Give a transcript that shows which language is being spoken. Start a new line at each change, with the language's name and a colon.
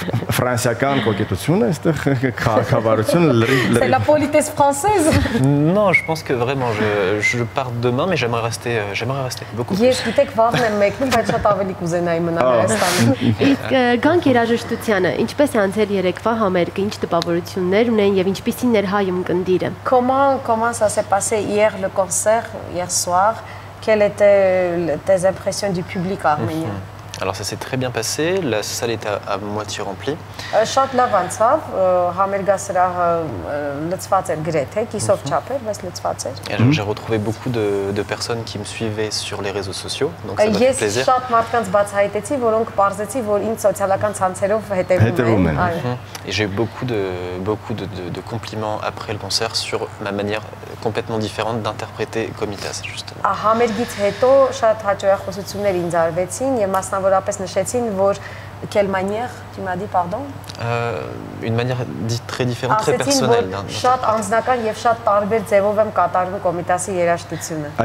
Armenian: Ֆրանսիական կոկետությունը այստեղ քաղաքավարությունը
French: C'est la politesse française. Non, je pense que vraiment je pars demain mais j'aimerais rester beaucoup plus.
Armenian: Ես գիտեք վաղն եմ մեկնում, բայց շատ ավելի կուզենայի մնալ Հայաստանում։ Իսկ գանք երաժշտությանը, ինչպես է անցել երեկվա համերգը, ինչ տպավորություններ ունեն եւ ինչպիսին էր հայում կնդիրը։
French: Comment ça s'est passé hier le concert, hier soir? Quelles étaient tes impressions du public arménien? Alors ça s'est très bien passé, la salle était à moitié remplie.
Armenian: Շատ լավ անցավ, համերգասրահը լցված էր գրեթե, կիսով չափ էր, բայց լցված էր։
French: J'ai retrouvé beaucoup de personnes qui me suivaient sur les réseaux sociaux, donc ça m'a fait plaisir.
Armenian: Ես շատ մարդկանց բացահայտեցի, որոնք պարզեցի, որ ինձ սոցիալական ցանցերով հետևում են։
French: Et j'ai eu beaucoup de compliments après le concert sur ma manière complètement différente d'interpréter Komitas justement.
Armenian: Համերգից հետո շատ հաջողություններ ինձ արվեցին եւ մասնավորապես նշեցին, որ
French: quelle manière, tu m'as dit pardon? Une manière dite très différente, très personnelle.
Armenian: Շատ անձնական եւ շատ տարբեր ձևով եմ կատարվում Կոմիտասի երաժշտությունը։